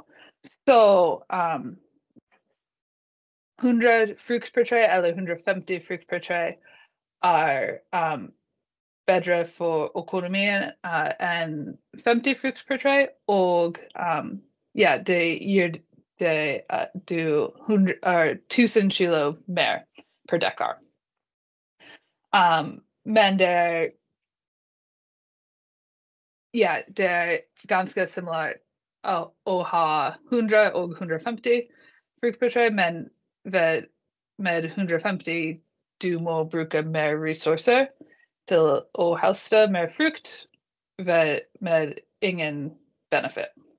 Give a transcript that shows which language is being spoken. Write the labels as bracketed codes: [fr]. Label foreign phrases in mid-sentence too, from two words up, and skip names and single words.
[no] Så 100 frukt per tre eller 150 frukt per tre bedre for økonomien enn 50 frukt per tre, og det gir det 1000 kilo mer per dekar. Men det er ganske similært [sv] och ha 100 och 150 frukt per träd, men med 150 du må bruka mer resurser till att hösta mer frukt med ingen benefit.